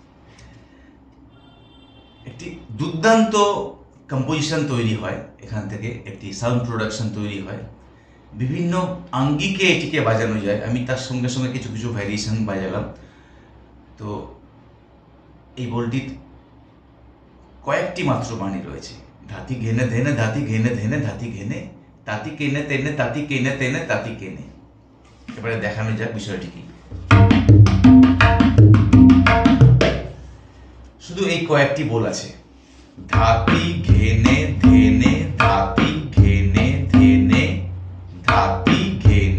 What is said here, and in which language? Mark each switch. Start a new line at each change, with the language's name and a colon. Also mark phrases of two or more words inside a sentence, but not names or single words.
Bangla: একটি দুর্দান্ত কম্পোজিশন তৈরি হয়, এখান থেকে একটি সাউন্ড প্রোডাকশন তৈরি হয়, বিভিন্ন আঙ্গিকে এটিকে বাজানো যায়। আমি তার সঙ্গে সঙ্গে কিছু কিছু ভ্যারিয়েশন বাজালাম। তো এই বোলটির কয়েকটি মাত্র বাণী রয়েছে। ধাতি ঘেনে ধেনে ধাতি ঘেনে ধেনে ধাতি ঘেনে তাতি কেনে তেনে তাতি কেনে তেনে তাতি কেনে। এবারে দেখানো যাক বিষয়টি কি। শুধু এই কয়েকটি বোল আছে, ধাতি ঘেনে ধেনে ধাতি ঘেনে ধেনে ধাতি ঘেনে।